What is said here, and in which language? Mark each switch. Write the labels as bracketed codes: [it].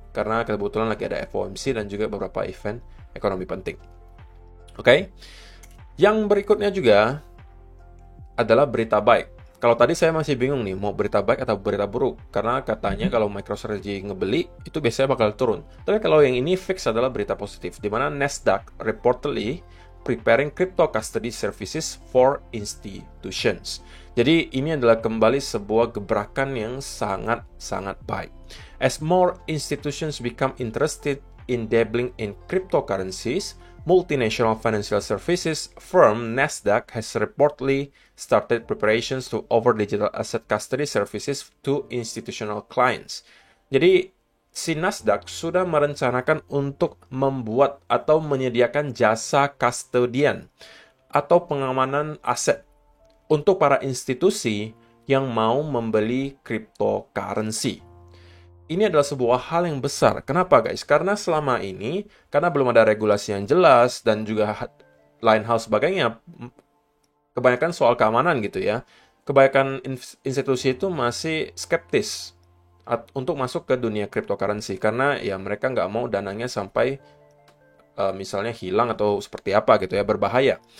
[id] Karena kebetulan lagi ada FOMC dan juga beberapa event ekonomi penting. Oke. Yang berikutnya juga adalah berita baik. Kalau tadi saya masih bingung nih, mau berita baik atau berita buruk. Karena katanya kalau MicroStrategy ngebeli, itu biasanya bakal turun. Tapi kalau yang ini fix adalah berita positif. Di mana [en] Nasdaq reportedly preparing crypto custody services for institutions. [id] Jadi ini adalah kembali sebuah gebrakan yang sangat-sangat baik. [en] As more institutions become interested in dabbling in cryptocurrencies, multinational financial services firm Nasdaq has reportedly started preparations to offer digital asset custody services to institutional clients. [id] Jadi si Nasdaq sudah merencanakan untuk membuat atau menyediakan jasa custodian atau pengamanan aset untuk para institusi yang mau membeli cryptocurrency. Ini adalah sebuah hal yang besar. Kenapa guys? Karena selama ini, karena belum ada regulasi yang jelas dan juga lain hal sebagainya, kebanyakan soal keamanan gitu ya, kebanyakan institusi itu masih skeptis untuk masuk ke dunia cryptocurrency karena ya mereka nggak mau dananya sampai misalnya hilang atau seperti apa gitu ya, berbahaya.